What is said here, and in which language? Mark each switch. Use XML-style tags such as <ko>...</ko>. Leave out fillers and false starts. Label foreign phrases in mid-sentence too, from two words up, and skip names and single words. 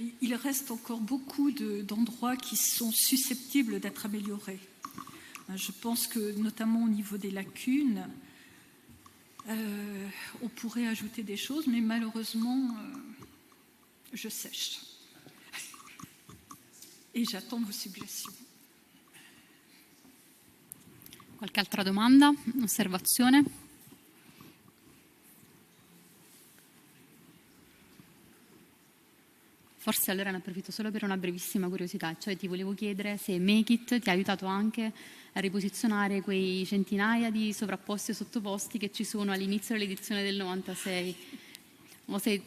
<fr>il reste encore beaucoup d'endroits qui sont susceptibles d'être améliorés. Je pense que, notamment au niveau des lacunes, on pourrait ajouter des choses, mais malheureusement, je sèche. Et j'attends vos suggestions.</fr> <it>Qualche altra domanda, osservazione? Forse allora ne approfitto solo per una brevissima curiosità, cioè ti volevo chiedere se Make It ti ha aiutato anche a riposizionare quei centinaia di sovrapposti e sottoposti che ci sono all'inizio dell'edizione del 96, o se</it>